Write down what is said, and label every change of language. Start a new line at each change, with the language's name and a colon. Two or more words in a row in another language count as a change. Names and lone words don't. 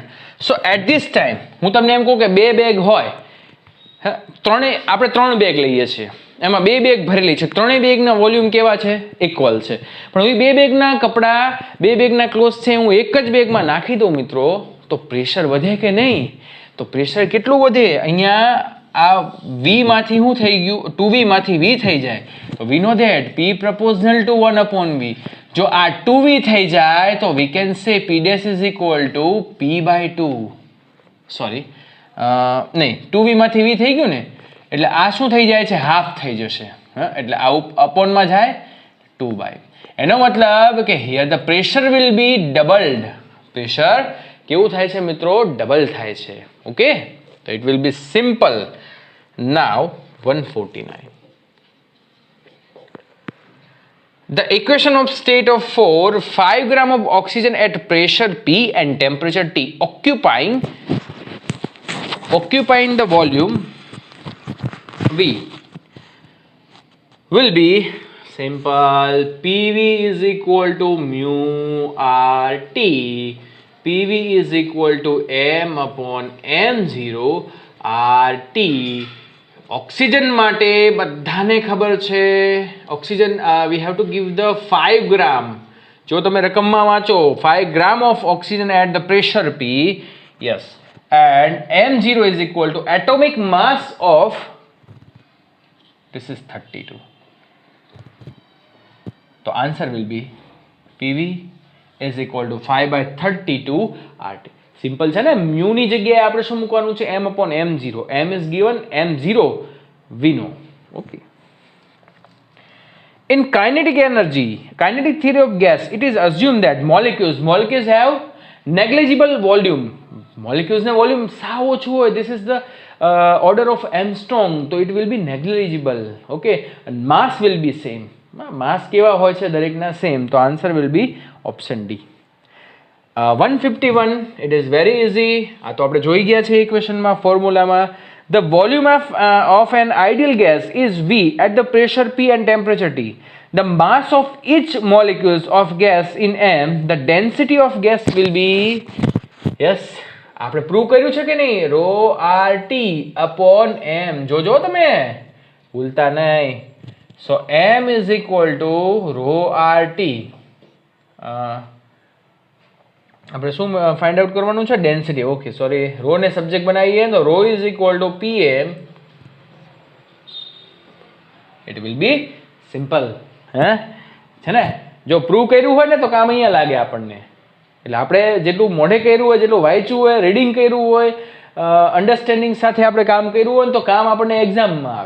English: so at this time
Gujarati: હું તમને એમ કહું કે બે બેગ હોય, આપણે 3 બેગ લઈએ છીએ, એમાં 2 બેગ ભરેલી છે, 3 બેગના વોલ્યુમ કેવા છે? ઇક્વલ છે. પણ હવે 2 બેગના કપડાં, 2 બેગના ક્લોથ છે, હું એક જ બેગમાં નાખી દઉં મિત્રો, તો પ્રેશર વધે કે નહીં? તો પ્રેશર કેટલું વધે? અહીંયા આ V માંથી શું થઈ ગયું? 2V માંથી V થઈ જાય. તો
English: we know that P proportional to 1 upon V.
Gujarati: જો આ 2V થઈ જાય તો
English: we can say P dash is equal to P by 2.
Gujarati: સોરી, નહીં, 2V માંથી V થઈ ગયું ને, એટલે આ શું થઈ જાય છે? હાફ થઈ જશે. એટલે આ અપોનમાં જાય 2 by. એનો મતલબ કે
English: here the pressure will be doubled.
Gujarati: પ્રેશર કેવું થાય છે મિત્રો? ડબલ થાય છે.
English: ઓકે, તો it will be simple. Now 149. The equation of state of 4, 5 gram of oxygen at pressure P and temperature T occupying the volume V will be simple. PV is equal to mu RT. PV is equal to M upon M0 RT. ઓક્સિજન
Gujarati: માટે બધાને ખબર છે,
English: oxygen we have to give the 5 gram.
Gujarati: જો તમે રકમમાં વાંચો
English: 5 gram of oxygen at the pressure P. yes, and M0 is equal to atomic mass of, this is 32. તો આન્સર will be PV is equal to 5 by 32 RT.
Gujarati: સિમ્પલ છે ને? મ્યુની જગ્યાએ આપણે શું મૂકવાનું છે?
English: M upon M0. M is given, M0 we know. Okay. In kinetic theory of gas, it is assumed that molecules have negligible volume.
Gujarati: Molecules na volume સાવ ઓછું હોય.
English: This is the order of Armstrong. So it will be negligible. Okay. And mass will be same. Mass
Gujarati: કેવા હોય છે દરેકના
English: same. તો answer will be option D. 151, it is very easy.
Gujarati: આ તો આપણે જોઈ ગયા છે ઇક્વેશનમાં ફોર્મ્યુલામાં.
English: The volume of an ideal gas is V at the pressure P and temperature T. The mass of each molecules of gas in M, the density of gas will be, yes,
Gujarati: આપણે પ્રૂવ કર્યું છે કે નહીં,
English: rho RT upon M.
Gujarati: જોજો તમે, ભૂલતા નહીં.
English: So M is equal to rho RT.
Gujarati: આપણે શું
English: find out
Gujarati: કરવાનું છે? ડેન્સિટી.
English: okay, sorry, rho
Gujarati: ને સબ્જેક્ટ બનાવીએ તો
English: rho is equal to PM. it will be simple.
Gujarati: હે છે ને? જો પ્રૂવ કર્યું હોય ને તો કામ અહીંયા લાગે આપણને. એટલે આપણે જેટલું મોઢે કર્યું હોય, જેટલું વાંચ્યું હોય, રીડિંગ કર્યું હોય, અન્ડરસ્ટેન્ડિંગ સાથે આપણે કામ કર્યું હોય ને તો કામ આપણને એક્ઝામમાં આવે.